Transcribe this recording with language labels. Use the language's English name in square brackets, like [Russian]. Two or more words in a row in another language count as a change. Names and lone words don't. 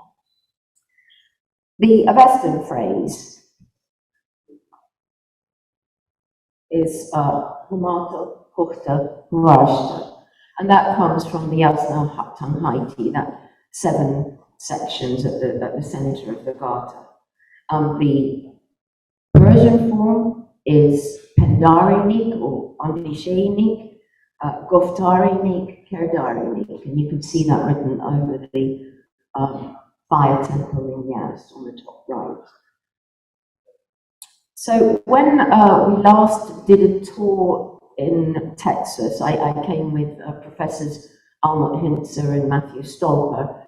[English] The Avestan phrase is [Avestan] Humato Hukta Huashta, [English] and that comes from the Yasna Tanghaiti, that 7 sections at the center of the Garter. The Persian form is [Persian] پندار نیک [English] or [Persian] اندیشه نیک، گفتار نیک، کردار نیک, [English] and you can see that written over the fire temple in Yaz on the top right. So when we last did a tour in Texas, I came with Professors Almut Hintzer and Matthew Stolper.